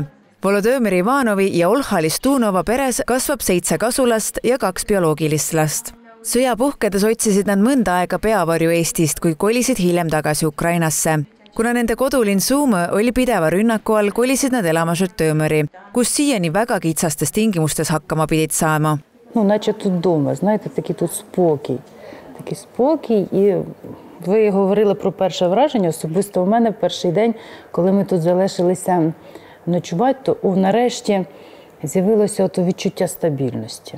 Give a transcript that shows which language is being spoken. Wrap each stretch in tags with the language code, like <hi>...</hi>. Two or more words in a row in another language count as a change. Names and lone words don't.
<et>Volodõmõr Ivanovi ja Olha Listunova peres kasvab 7 kasulast ja 2 bioloogilist last. Sõja puhkedes otsisid nad mõnda aega peavarju Eestist, kui kolisid hiljem tagasi Ukrainasse. Kuna nende kodulinn Suumõ oli pideva rünnaku all, kolisid nad elama Žõtomõri, kus siiani väga kitsastes tingimustes hakkama pidid saama.</et> <uk>Наче тут дома, знаєте, такий тут спокій. Такий спокій. І ви говорили про перше враження. Особисто у мене в перший день, коли ми тут залишилися ночувати, то нарешті з'явилося ото відчуття стабільності.</uk>